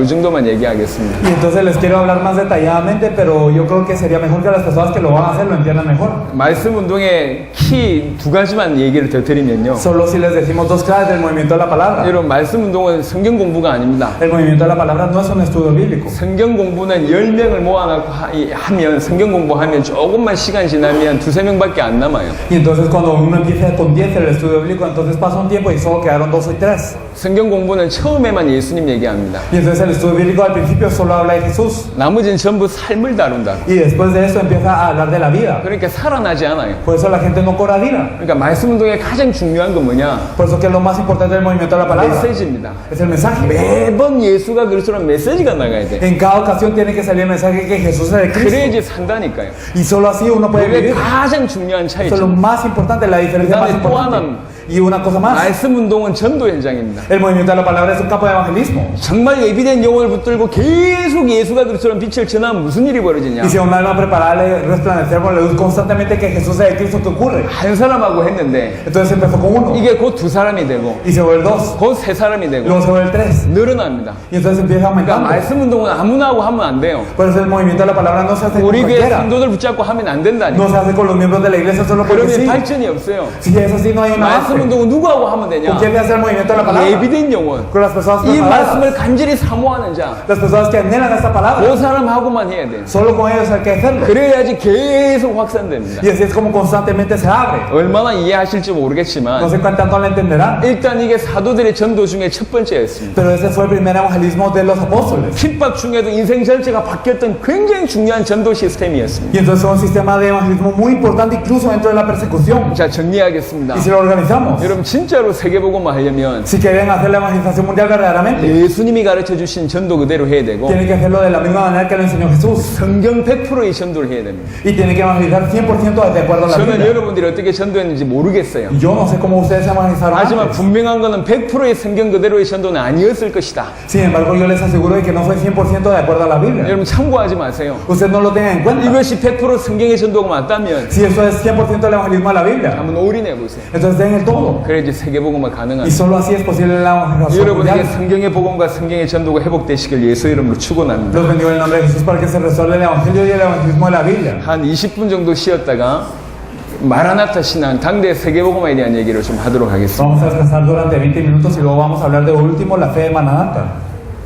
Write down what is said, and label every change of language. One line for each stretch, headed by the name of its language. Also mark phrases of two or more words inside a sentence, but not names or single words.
Korean: 이 정도만 얘기하겠습니다.
Spanish: Y entonces les quiero hablar más detalladamente, pero yo creo que sería mejor que las personas que lo van a hacer lo entiendan mejor.
Korean: 말씀 운동의 키 2가지만 얘기를 더 드리면요.
Spanish: Solo si les decimos dos claves del movimiento de la palabra.
Korean: 여러분 말씀 운동은 성경 공부가 아닙니다.
Spanish: El movimiento de la palabra no es un estudio bíblico.
Korean: 성경 공부는 10명을 모아놓고 하면 성경 공부하면 조금만 시간 지나면 2-3명밖에 안 남아요.
Spanish: Y entonces cuando uno empieza con 10 el estudio bíblico, entonces pasa un tiempo y solo quedaron 2 o 3.
Korean: 성경 공부는 처음에만 예수님 얘기합니다.
Spanish: Y entonces el estudio bíblico al principio solo habla de Jesús.
Korean: 나머지는 전부 삶을 다룬다고.
Spanish: Y después de eso empieza a hablar de la vida.
Korean: 그러니까 살아나지 않아요.
Spanish: Por eso la gente no cobra vida.
Korean: 그러니까 말씀 운동의 가장 중요한 건 뭐냐?
Spanish: Por eso que es lo más importante del movimiento de la palabra.
Korean: 메시지입니다.
Spanish: Es el mensaje.
Korean: 매번 예수가 그리스도라는 메시지가 나가야 돼.
Spanish: En cada ocasión tiene que salir el mensaje que Jesús es el Cristo.
Korean: 그래야지 산다니까요.
Spanish: Y solo así uno puede
Korean: 그게
Spanish: vivir.
Korean: 가장 중요한
Spanish: Eso es lo
Korean: 차이죠.
Spanish: más importante, la diferencia más
Korean: 그다음에 또
Spanish: importante.
Korean: 하나는
Spanish: Y una cosa más.
Korean: 말씀 운동은 전도 현장입니다.
Spanish: El movimiento de la palabra es un campo de evangelismo.
Korean: 정말 예비된 영혼을 붙들고 계속 예수가 그리스도라는 빛을 전하면 무슨 일이 벌어지냐?
Spanish: Y si a un alma preparada le resplandecer por la luz constantemente que Jesús es el Cristo, que ocurre.
Korean: 한 사람하고 했는데
Spanish: Entonces empezó con uno.
Korean: 이게 곧 2사람이 되고
Spanish: Y se vuelve el 2.
Korean: 곧 3사람이 되고
Spanish: Luego se vuelve el 3.
Korean: 늘어납니다.
Spanish: Y entonces empieza
Korean: 그러니까
Spanish: aumentando.
Korean: 말씀 운동은 아무나 하고 하면 안 돼요.
Spanish: Por eso el movimiento de la palabra no se hace con
Korean: 우리 교회
Spanish: cualquiera.
Korean: 성도들 붙잡고 하면 안 된다니까.
Spanish: No se hace con los miembros de la iglesia solo porque
Korean: 그러면
Spanish: sí.
Korean: 발전이 없어요.
Spanish: Si es así, no hay un
Korean: 말씀
Spanish: avance.
Korean: 말씀 운동은 누구하고 하면 되냐?
Spanish: ¿Con quién debe hacer el movimiento de la palabra?
Korean: 예비된 영혼.
Spanish: Con las personas
Korean: 이
Spanish: preparadas.
Korean: 말씀을 간절히 사모하는 자.
Spanish: Las personas que anhelan esta palabra.
Korean: 그 사람하고만 해야 돼.
Spanish: Solo con ellos hay que hacerlo.
Korean: 그래야지 계속 확산됩니다.
Spanish: Y así es como constantemente se abre.
Korean: 얼마나 이해하실지 모르겠지만
Spanish: No sé cuán tanto lo entenderán.
Korean: 일단 이게 사도들의 전도 중에 첫 번째였습니다.
Spanish: Pero ese fue el primer evangelismo de los apóstoles.
Korean: 핍박 중에도 인생 전체가 바뀌었던 굉장히 중요한 전도 시스템이었습니다.
Spanish: Y entonces fue un sistema de evangelismo muy importante incluso dentro de la persecución.
Korean: 자, 정리하겠습니다.
Spanish: Y si lo organizamos,
Korean: 여러분 진짜로 세계복음화 하려면
Spanish: si quieren hacer la evangelización mundial verdaderamente,
Korean: 예수님이 가르쳐 주신 전도 그대로 해야 되고
Spanish: tienen que hacerlo de la misma manera que lo enseñó Jesús.
Korean: 성경 100%의 전도를 해야 됩니다.
Spanish: Y tienen que evangelizar 100% de acuerdo a la
Korean: 저는
Spanish: Biblia.
Korean: 여러분들이 어떻게 전도했는지 모르겠어요.
Spanish: Yo no sé cómo ustedes se evangelizaron
Korean: 하지만
Spanish: antes.
Korean: 분명한 거는 100%의 성경 그대로의 전도는 아니었을 것이다.
Spanish: Sin embargo, yo les aseguro de que no fue 100% de acuerdo a la Biblia.
Korean: 여러분 참고하지 마세요.
Spanish: Ustedes no lo tengan en cuenta.
Korean: 이것이 100% 성경의 전도가 맞다면
Spanish: Si eso es 100% del evangelismo de la Biblia,
Korean: 한번 올인해 보세요.
Spanish: entonces den el todo.
Korean: 그래야지 세계복음화
Spanish: Y
Korean: 가능합니다.
Spanish: solo así es posible la evangelización
Korean: 여러분에게
Spanish: mundial.
Korean: 성경의 복음과 성경의 전도가 회복되시길 예수 이름으로 축원합니다.
Spanish: Los bendigo en el nombre de Jesús para que se resuelva el evangelio y el evangelismo de la Biblia.
Korean: 한 20분 정도 쉬었다가 마라나타 신앙 당대 세계복음화에 대한 얘기를 좀 하도록 하겠습니다.
Spanish: Vamos a descansar durante 20 minutos y luego vamos a hablar de último la fe de Maranatha.